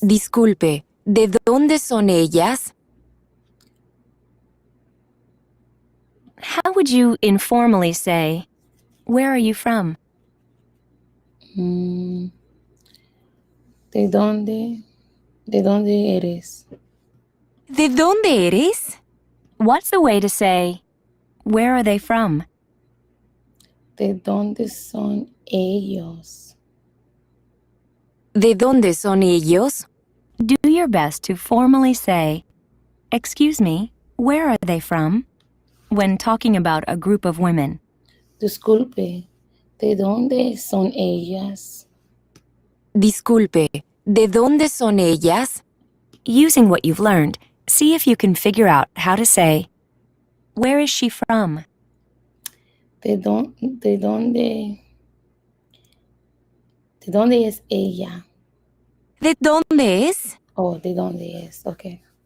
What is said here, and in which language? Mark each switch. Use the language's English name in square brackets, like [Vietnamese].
[Spanish] Disculpe, ¿de dónde son ellas? [English] How would you informally say, "Where are you from?" [Spanish] ¿De dónde? ¿De dónde eres? ¿De dónde eres? [English] What's the way to say, "Where are they from?" [Spanish] ¿De dónde son ellos? ¿De dónde son ellos? [English] Do your best to formally say, "Excuse me, where are they from?" when talking about a group of women. [Spanish] Disculpe, ¿de dónde son ellas? Disculpe, ¿de dónde son ellas? [English] Using what you've learned, see if you can figure out how to say, "Where is she from?" [Spanish] ¿De dónde es ella? ¿De dónde es? Oh, ¿de dónde es? Okay.